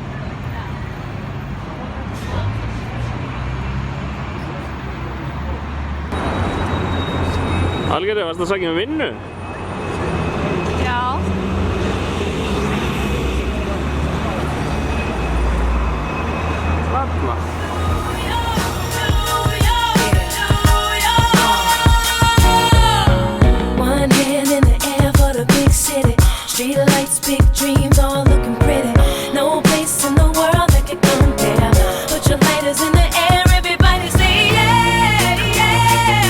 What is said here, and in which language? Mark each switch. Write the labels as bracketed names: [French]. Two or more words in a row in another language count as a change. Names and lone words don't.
[Icelandic] Algerður, varstu að sækja um vinnu? Já. Þarna. [English] One hand in the air for the big city. Street lights, big dreams, all looking pretty. No place in the world that could compare. Put your lighters in the air, everybody say yeah, yeah.